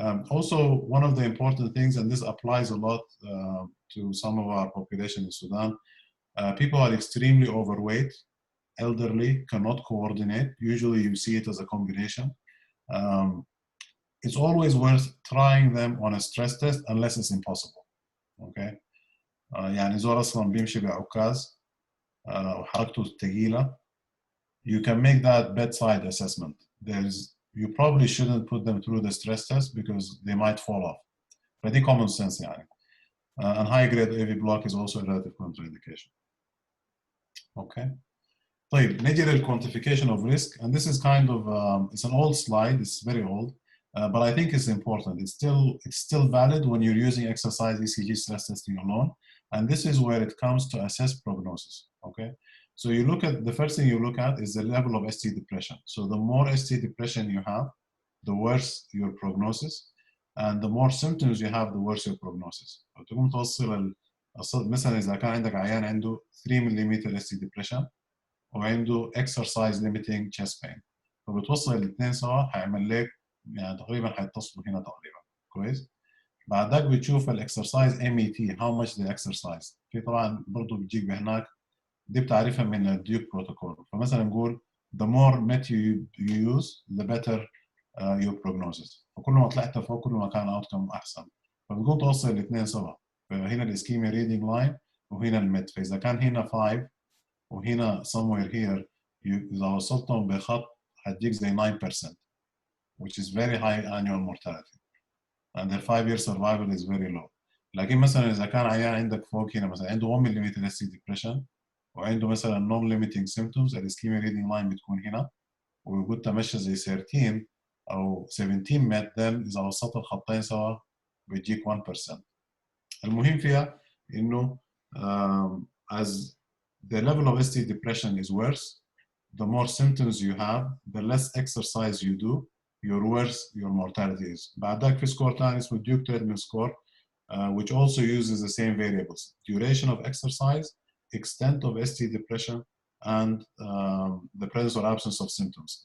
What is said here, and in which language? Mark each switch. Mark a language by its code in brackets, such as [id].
[en] Also, one of the important things, and this applies a lot to some of our population in Sudan, people are extremely overweight, elderly, cannot coordinate. Usually you see it as a combination. It's always worth trying them on a stress test unless it's impossible, okay? [ar] يعني زول أصلاً بيمشي بعكاز وحركته ثقيلة, [en] you can make that bedside assessment. You probably shouldn't put them through the stress test because they might fall off. Pretty common sense يعني. And high-grade AV block is also a relative contraindication. Okay. [ar] طيب نجي [en] للquantification of risk, and this is kind of it's an old slide. It's very old, but I think it's important. It's still valid when you're using exercise ECG stress testing alone, and this is where it comes to assess prognosis. Okay. So you look at, the first thing you look at is the level of ST depression. So the more ST depression you have, the worse your prognosis, and the more symptoms you have, the worse your prognosis. [ar] تقوم توصل مثلا إذا كان عندك عيان عنده 3 ملم ST depression وعنده [en] exercise limiting chest pain، [ar] فبتوصل الاثنين سوا هيعمل لك يعني تقريبا هيتصلوا هنا تقريبا، كويس؟ بعد ذاك بتشوف الاكسرسايز MET [en] how much they exercise. [ar] في طبعا برضه بتجيك بهناك دي بتعرفها من الديوك بروتوكول. فمثلا نقول [en] the more MET you use the better your prognosis. [ar] فكل ما طلعت فوق كل ما كان outcome أحسن. فبتقوم توصل الاثنين سوا. فهنا الإسكيميا reading line وهنا الميد. فإذا كان هنا 5 وهنا somewhere here إذا وصلتهم بخط هتجيك زي 9%, [en] which is very high annual mortality. And their 5-year survival is very low. [ar] لكن مثلا إذا كان عيان عندك فوق هنا مثلا عنده 1 mm ST depression وعنده مثلا [en] non-limiting symptoms, [ar] الإسكيميا reading line بتكون هنا وقلت ماشية زي 13 أو 17 مت, then إذا وصلت الخطين سوا بيجيك 1%. المهم فيها إنه [en] as the level of ST depression is worse, the more symptoms you have, the less exercise you do, your worse your mortality is. [ar] بعد ذاك في سكور ثاني اسمه [en] Duke Treadmill score, which also uses the same variables: duration of exercise, extent of ST depression, and the presence or absence of symptoms.